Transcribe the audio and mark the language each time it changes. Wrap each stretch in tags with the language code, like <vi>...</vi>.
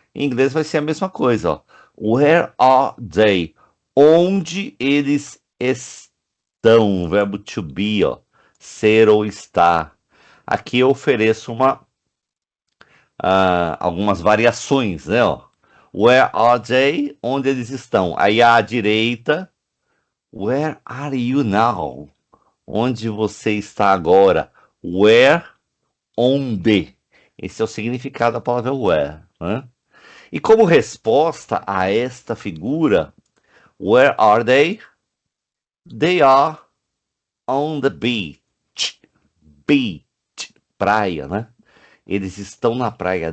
<pt>Em inglês vai ser a mesma coisa, ó.</pt> <en>Where are they?</en> <pt>Onde eles estão? Verbo to be, ó. Ser ou estar. Aqui eu ofereço algumas variações, né? Ó.</pt> <en>Where are they?</en> <pt>Onde eles estão? Aí à direita,</pt> <en>where are you now?</en> <pt>Onde você está agora? Where, onde? Esse é o significado da palavra where, né? E como resposta a esta figura,</pt> <en>where are they? They are on the beach.</en> <pt>Beach, praia, né? Eles estão na praia.</pt>